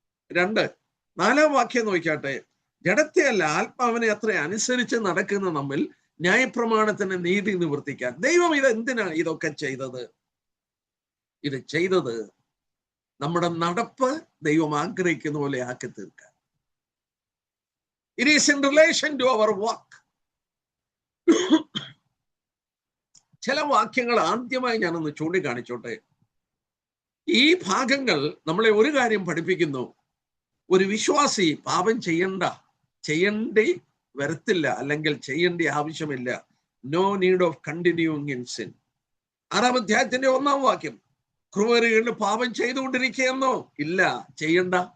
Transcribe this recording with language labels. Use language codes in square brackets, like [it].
[ml] 2, 4-ാം വാക്യം നോക്കിയാട്ടെ. ജഡത്തെ അല്ല ആത്മാവിനെ അത്ര അനുസരിച്ച് നടക്കുന്ന നമ്മിൽ ന്യായപ്രമാണത്തിന് നീതി നിവർത്തിക്കാൻ. ദൈവം ഇത് എന്തിനാണ് ഇതൊക്കെ ചെയ്തത്? ഇത് ചെയ്തത് നമ്മുടെ നടപ്പ് ദൈവം ആഗ്രഹിക്കുന്ന പോലെ ആക്കി തീർക്കാൻ. [en] It is in relation to our walk. [ml] ചില വാക്യങ്ങൾ ആദ്യമായി ഞാനൊന്ന് ചൂണ്ടിക്കാണിച്ചോട്ടെ. ഈ ഭാഗങ്ങൾ നമ്മളെ ഒരു കാര്യം പഠിപ്പിക്കുന്നു. ഒരു വിശ്വാസി പാപം ചെയ്യേണ്ടി വരത്തില്ല, അല്ലെങ്കിൽ ചെയ്യേണ്ട ആവശ്യമില്ല. [en] No need of continuing in sin. [ml] 6-ാം അധ്യായത്തിന്റെ 1-ാം വാക്യം, ക്രൂരരുടെ പാപം ചെയ്തുകൊണ്ടിരിക്കുകയെന്നോ? ഇല്ല, ചെയ്യണ്ട.